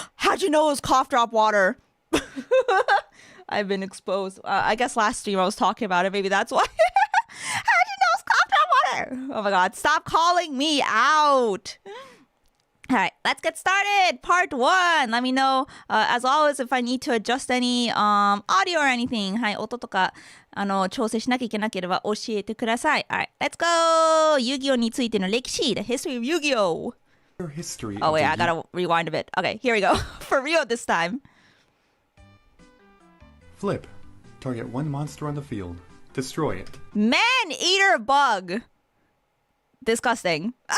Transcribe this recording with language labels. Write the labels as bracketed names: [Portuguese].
[English] How'd you know it was cough drop water? I've been exposed. I guess last stream I was talking about it. Maybe that's why. How'd you know it's cough drop water? Oh my god, stop calling me out. All right, let's get started. Part 1. Let me know, as always, if I need to adjust any audio or anything. [Japanese] はい、音とか調整しなきゃいけなければ教えてください. [English] All right, let's go. Yu-Gi-Oh! [Japanese] についての歴史, [English] the history of Yu-Gi-Oh! Oh wait, I gotta rewind a bit. Okay, here we go. For real this time. Flip. Target one monster on the field. Destroy it. Man-eater bug. Disgusting.